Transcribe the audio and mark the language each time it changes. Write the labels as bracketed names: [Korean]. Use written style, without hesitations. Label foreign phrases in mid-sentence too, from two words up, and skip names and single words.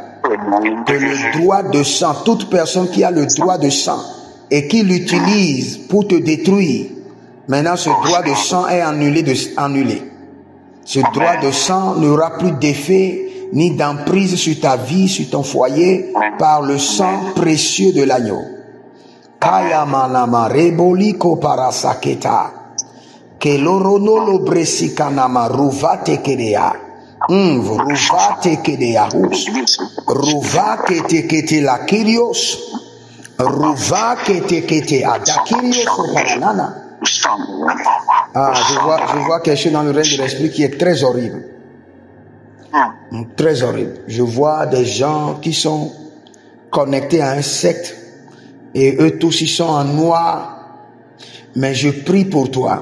[French] Que le droit de sang, toute personne qui a le droit de sang et qui l'utilise pour te détruire, maintenant ce droit de sang est annulé. Ce droit de sang n'aura plus d'effet ni d'emprise sur ta vie, sur ton foyer, par le sang précieux de l'agneau. Kaya manama reboliko parasaketa. Kelorono lo bresikanama ruvate kedea. Ruvate kedea hus. Ruvake kete la kirios. Ruvake kete adakirios oparanana. Je vois quelque chose dans le règne de l'esprit qui est très horrible. Très horrible. Je vois des gens qui sont connectés à un secte et eux tous ils sont en noir. Mais je prie pour toi.